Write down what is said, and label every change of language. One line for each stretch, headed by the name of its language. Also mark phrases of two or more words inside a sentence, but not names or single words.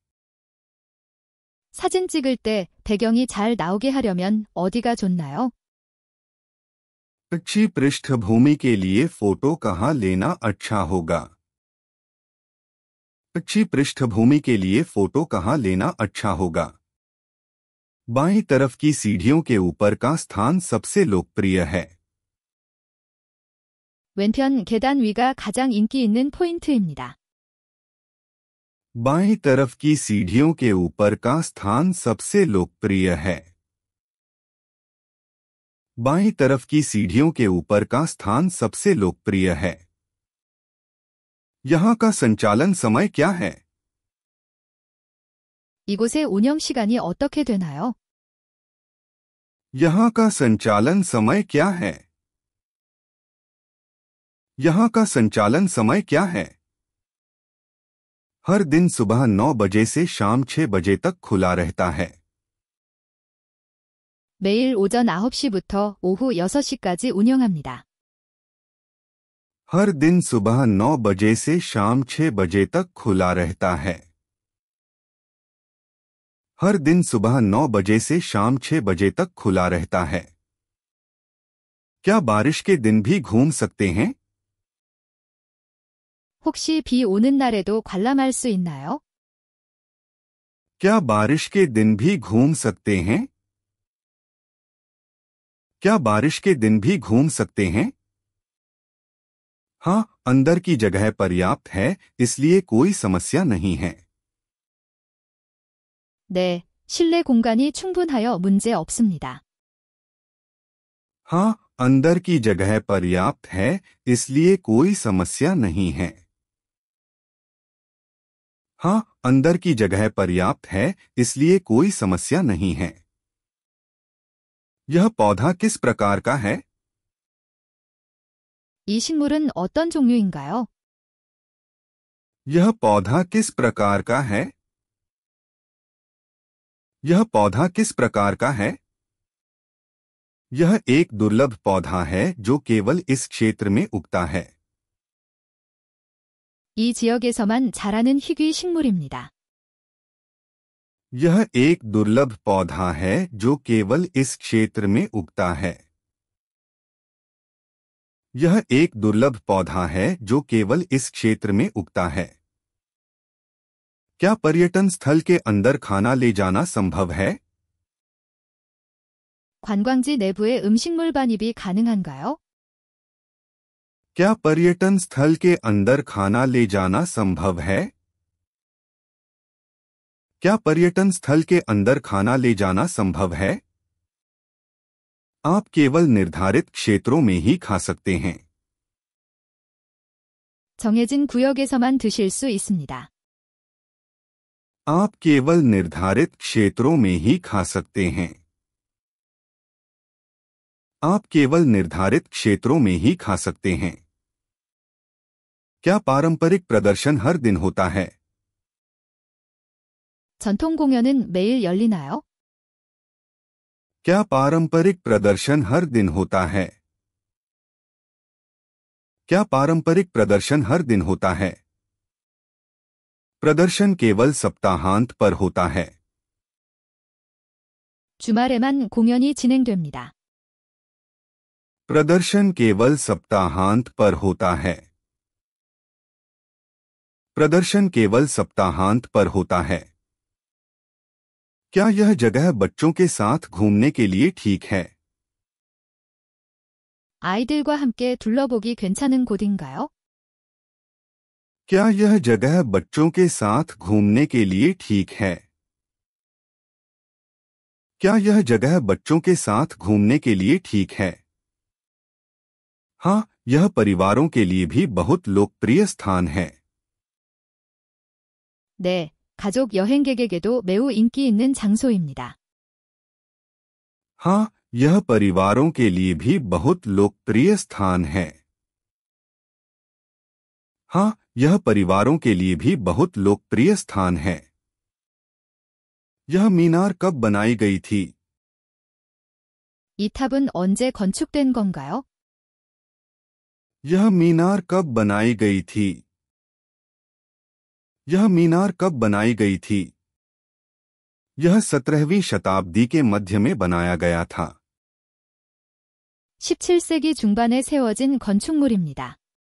Korean: 사진 찍을 때 배경이 잘 나오게 하려면 어디가 좋나요?
Hindi: अच्छी पृष्ठभूमि के लिए फोटो कहाँ लेना अच्छा होगा? अच्छी पृष्ठभूमि के लिए फोटो कहाँ लेना अच्छा होगा? बाईं तरफ की सीढ़ियों के ऊपर का स्थान सबसे लोकप्रिय है।
Korean: 왼편 계단 위가 가장 인기 있는 포인트입니다.
Hindi: बाईं तरफ की सीढ़ियों के ऊपर का स्थान सबसे लोकप्रिय है। बाईं तरफ की सीढ़ियों के ऊपर का स्थान सबसे लोकप्रिय है। यहाँ का संचालन समय क्या है?
Korean: 이곳의 운영 시간이 어떻게 되나요?
Hindi: यहाँ का संचालन समय क्या है? यहाँ का संचालन समय क्या है? हर दिन सुबह 9 बजे से शाम 6 बजे तक खुला रहता है।
Korean: 매일 오전 9시부터 오후 6시까지 운영합니다.
Hindi: हर दिन सुबह 9 बजे से शाम 6 बजे तक खुला रहता है। हर दिन सुबह 9 बजे से शाम 6 बजे तक खुला रहता है। क्या बारिश के दिन भी घूम सकते हैं?
Korean: 혹시 비 오는 날에도 관람할 수 있나요?
Hindi: क्या बारिश के दिन भी घूम सकते हैं? क्या बारिश के दिन भी घूम सकते हैं? हाँ, अंदर की जगह पर्याप्त है, इसलिए कोई समस्या नहीं है।
Korean: 네, 실내 공간이 충분하여 문제 없습니다.
Hindi: हाँ, अंदर की जगह पर्याप्त है, इसलिए कोई समस्या नहीं है। हाँ, अंदर की जगह पर्याप्त है, इसलिए कोई समस्या नहीं है। यह पौधा किस प्रकार का है?
Korean: 이 식물은 어떤 종류인가요?
Hindi: यह पौधा किस प्रकार का है? यह पौधा किस प्रकार का है? यह एक दुर्लभ पौधा है जो केवल इस क्षेत्र में उगता है।
Korean: 이 지역에서만 자라는 희귀 식물입니다.
Hindi: यह एक दुर्लभ पौधा है जो केवल इस क्षेत्र में उगता है। यह एक दुर्लभ पौधा है जो केवल इस क्षेत्र में उगता है। क्या पर्यटन स्थल के अंदर खाना ले जाना संभव है?
Korean: 관광지 내부에 음식물 반입이 가능한가요?
Hindi: क्या पर्यटन स्थल के अंदर खाना ले जाना संभव है? क्या पर्यटन स्थल के अंदर खाना ले जाना संभव है? आप केवल निर्धारित क्षेत्रों में ही खा सकते हैं।
Korean: 정해진 구역에서만 드실 수 있습니다.
Hindi: आप केवल निर्धारित क्षेत्रों में ही खा सकते हैं। आप केवल निर्धारित क्षेत्रों में ही खा सकते हैं। क्या पारंपरिक प्रदर्शन हर दिन होता है?
Korean: 전통 공연은 매일 열리나요?
Hindi: क्या पारंपरिक प्रदर्शन हर दिन होता है? क्या पारंपरिक प्रदर्शन हर दिन होता है? प्रदर्शन केवल सप्ताहांत पर होता है।
Korean: 주말에만 공연이 진행됩니다.
Hindi: प्रदर्शन केवल सप्ताहांत पर होता है। प्रदर्शन केवल सप्ताहांत पर होता है। क्या यह जगह बच्चों के साथ घूमने के लिए ठीक है?
Korean: 아이들과 함께 둘러보기 괜찮은 곳인가요?
Hindi: क्या यह जगह बच्चों के साथ घूमने के लिए ठीक है? क्या यह जगह बच्चों के साथ घूमने के लिए ठीक है? हाँ, यह परिवारों के लिए भी बहुत लोकप्रिय स्थान है।
Korean: 네, 가족 여행객에게도 매우 인기 있는 장소입니다.
Hindi: हाँ, यह परिवारों के लिए भी बहुत लोकप्रिय स्थान है। हाँ, यह परिवारों के लिए भी बहुत लोकप्रिय स्थान है। यह मीनार कब बनाई गई थी?
Korean: 이 탑은 언제 건축된 건가요?
Hindi: यह मीनार कब बनाई गई थी? यह मीनार कब बनाई गई थी? यह 17वीं शताब्दी के मध्य में बनाया गया था।
Korean: 17세기 중반에 세워진 건축물입니다.